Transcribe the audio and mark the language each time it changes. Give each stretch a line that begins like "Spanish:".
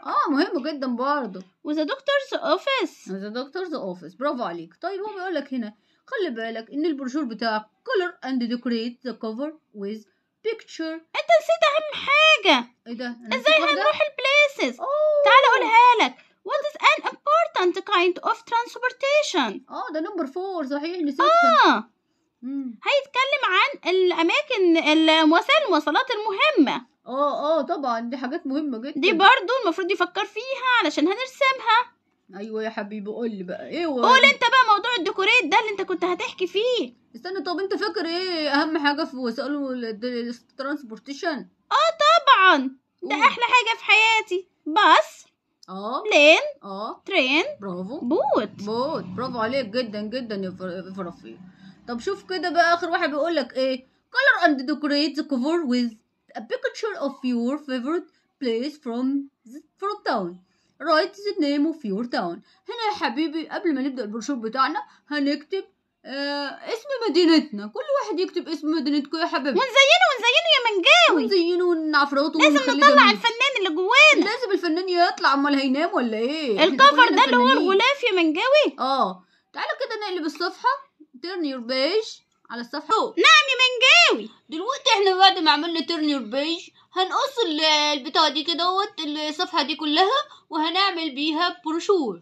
Arabic: مهم جدا برضه. وذا دكتورز اوفيس. برافو عليك. طيب هو بيقول لك هنا خلي بالك ان البروشور بتاعك
English: color and decorate the cover with picture.
Arabic: انت نسيت اهم حاجه. ايه ده؟ ازاي هنروح البليسز؟ تعال اقولها لك.
English: what is an important kind of transportation.
Arabic: ده نمبر 4 صحيح نسيتها. هيتكلم عن الاماكن وسائل المواصلات المهمه. طبعا دي حاجات مهمه جدا. دي برضو المفروض يفكر فيها علشان هنرسمها. ايوه يا حبيبي قول لي بقى ايه قول انت بقى موضوع الديكوريت ده اللي انت كنت هتحكي فيه. استنى. طب انت فاكر ايه اهم حاجه في وسائل الترانسبورتيشن؟ طبعا ده احلى حاجه في حياتي. باص. بلين. ترين. برافو. بوت. برافو عليك جدا جدا يا فرافير. طب شوف كده بقى اخر واحد بيقول لك ايه.
English: color and decorate the cover with a picture of your favorite place from town. write the name of your town.
Arabic: هنا يا حبيبي قبل ما نبدأ البروشور بتاعنا هنكتب اسم مدينتنا. كل واحد يكتب اسم مدينتكم يا حبيبي. ونزينه يا منجاوي. ونزينه ونعفرته. لازم نطلع الفنان اللي جوانا. لازم الفنان يطلع، امال هينام ولا ايه؟ الكفر ده اللي هو الغلاف يا منجاوي. تعالوا كده نقلب الصفحة.
English: turn your page
Arabic: على الصفحة. نعم يا منجاوي. دلوقتي احنا بعد ما عملنا
English: turn your page
Arabic: هنقص البتاعة دي كده الصفحة دي كلها وهنعمل بيها بروشور.